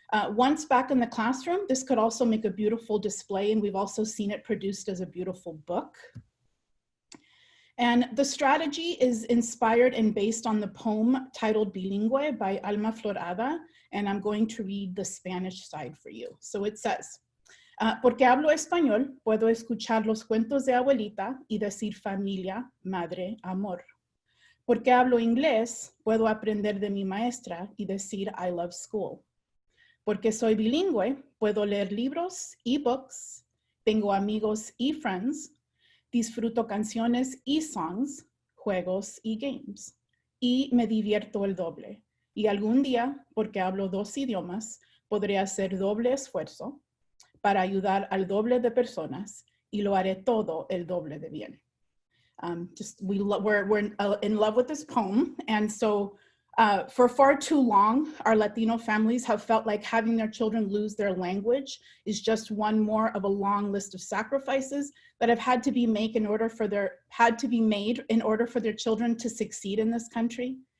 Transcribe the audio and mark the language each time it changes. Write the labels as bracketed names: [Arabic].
[English] Once back in the classroom, this could also make a beautiful display, and we've also seen it produced as a beautiful book. And the strategy is inspired and based on the poem titled Bilingual by Alma Florada, and I'm going to read the Spanish side for you. So it says, [Spanish] porque hablo español, puedo escuchar los cuentos de abuelita y decir familia, madre, amor. Porque hablo inglés, puedo aprender de mi maestra y decir [English] I love school. [Spanish] Porque soy bilingüe, puedo leer libros, ebooks, tengo amigos y friends, disfruto canciones y songs, juegos y games, y me divierto el doble. Y algún día, porque hablo dos idiomas, podré hacer doble esfuerzo para ayudar al doble de personas, y lo haré todo el doble de bien. [English] We're in love with this poem, and so for far too long, our Latino families have felt like having their children lose their language is just one more of a long list of sacrifices that have had to be made in order for their children to succeed in this country.